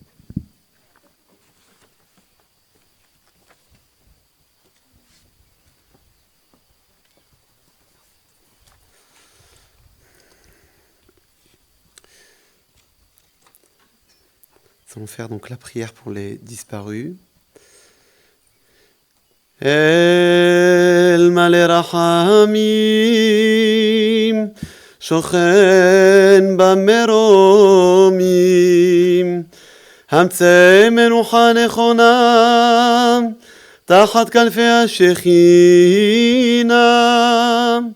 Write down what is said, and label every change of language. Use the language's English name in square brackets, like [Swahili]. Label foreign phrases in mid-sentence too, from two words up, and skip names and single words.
[French] Nous allons faire donc la prière pour les disparus. [Hebrew] אל מלא רחמים שוכן במרומים, המצא מנוחה נכונה, תחת כנפי השכינה,